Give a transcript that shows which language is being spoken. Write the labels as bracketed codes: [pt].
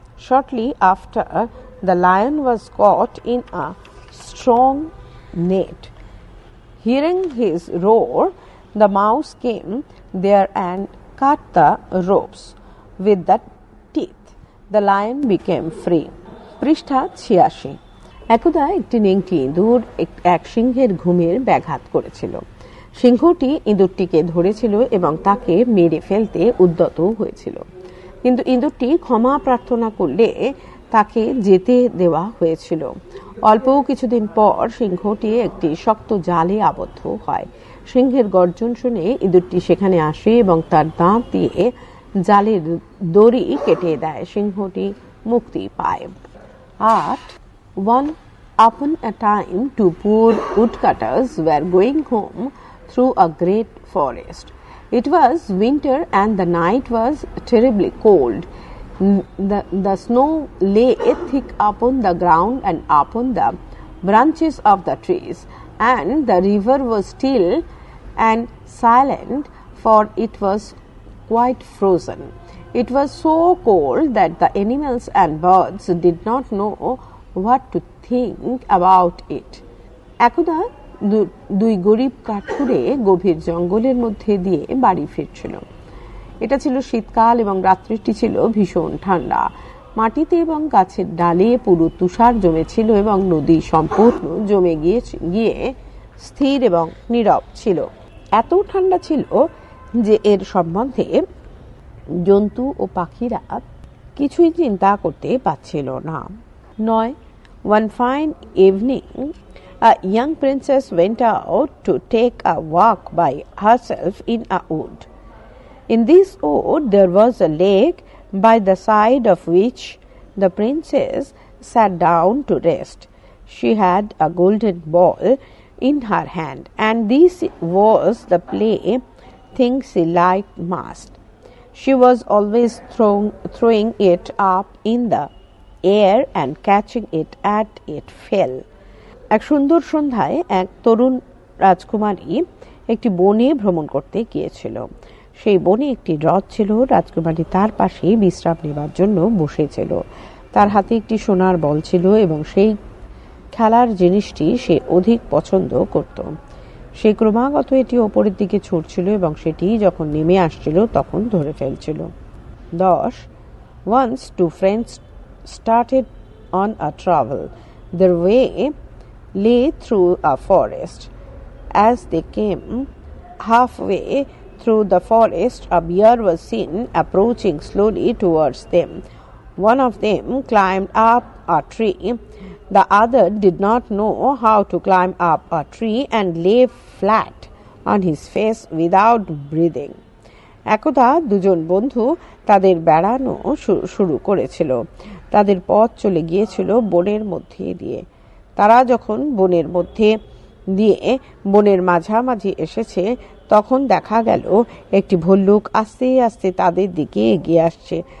[en] Shortly after, the lion was caught in a strong net. Hearing his roar, the mouse came there and cut the ropes with the teeth. The lion became free. [bn] পৃষ্ঠা 86। একদা একটি নেংটি ইঁদুর এক সিংহের ঘুমের ব্যাঘাত করেছিল। সিংহটি ইঁদুরটিকে ধরেছিল এবং তাকে মেরে ফেলতে উদ্যত হয়েছিল, কিন্তু ইঁদুরটি ক্ষমা প্রার্থনা করলে তাকে যেতে দেওয়া হয়েছিল। অল্প কিছুদিন পর সিংহটি একটি শক্ত জালে আবদ্ধ হয়। সিংহের গর্জন শুনে ইঁদুরটি সেখানে আসে এবং তার দাঁত দিয়ে জালের দড়ি কেটে দেয়। সিংহটি মুক্তি পায়। 8. [en] Upon a time, 2 poor woodcutters were going home through a great forest. It was winter and the night was terribly cold. The snow lay thick upon the ground and upon the branches of the trees, and the river was still and silent, for it was quite frozen. It was so cold that the animals and birds did not know what to think about it. [bn] একদা 2 গরিব কাঠুরে গভীর জঙ্গলের মধ্যে দিয়ে বাড়ি ফিরছিল। এটা ছিল শীতকাল এবং রাত্রিটি ছিল ভীষণ ঠান্ডা। মাটিতে এবং গাছের ডালে পুরো তুষার জমেছিল এবং নদী সম্পূর্ণ জমে গিয়ে স্থির এবং নীরব ছিল। এত ঠান্ডা ছিল যে এর সম্বন্ধে জন্তু ও পাখিরা কিছুই চিন্তা করতে পারছিল না। 9. [en] One fine evening, a young princess went out to take a walk by herself in a wood. In this wood there was a lake, by the side of which the princess sat down to rest. She had a golden ball in her hand, and this was the plaything she liked most. She was always throwing it up in the air and catching it at it fell. [bn] এক সুন্দর সন্ধ্যায় এক তরুণ রাজকুমারী একটি বনে ভ্রমণ করতে গিয়েছিল। সেই বনে একটি হ্রদ ছিল। রাজকুমারী তার পাশে বিশ্রাম নেবার জন্য বসেছিল। তার হাতে একটি সোনার বল ছিল এবং সেই খেলার জিনিসটি সে অধিক পছন্দ করত। সে ক্রমাগত এটি ওপরের দিকে ছুটছিল এবং সেটি যখন নেমে আসছিল তখন ধরে ফেলছিল। 10. [en] Once two friends started on a travel. Their way lay through a forest. As they came halfway through the forest, a bear was seen approaching slowly towards them. One of them climbed up a tree. The other did not know how to climb up a tree and lay flat on his face without breathing. [bn] একদা দুজন বন্ধু তাদের বেড়ানো শুরু করেছিল। তাদের পথ চলে গিয়েছিল বনের মধ্যে দিয়ে। তারা যখন বনের মধ্যে দিয়ে বনের মাঝামাঝি এসেছে তখন দেখা গেল একটি ভল্লুক আস্তে আস্তে তাদের দিকে এগিয়ে আসছে।